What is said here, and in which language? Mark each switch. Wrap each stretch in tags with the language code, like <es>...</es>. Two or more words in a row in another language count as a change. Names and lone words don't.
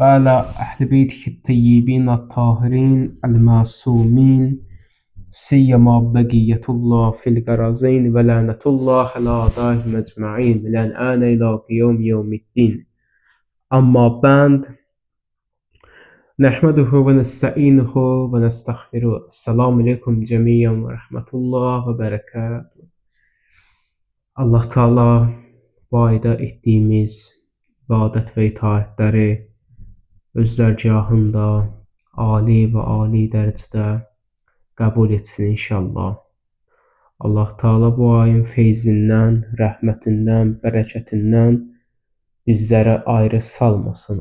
<ar>وعلى أهل بيته الطيبين الطاهرين المعصومين سيما بقية الله في الأراضين ولعنة الله على أعدائهم أجمعين من الآن إلى يوم الدين. أما بعد، نحمده ونستعينه ونستغفره. السلام عليكم جميعا ورحمة الله وبركاته.</ar> <az>Allah Teala bu ayda etdiyimiz ibadət və itaətləri öz dərgahında ali və ali dərəcədə qəbul etsin inşallah. Allah Teala bu ayın feyzindən, rəhmətindən, bərəkətindən bizləri ayrı salmasın.</az>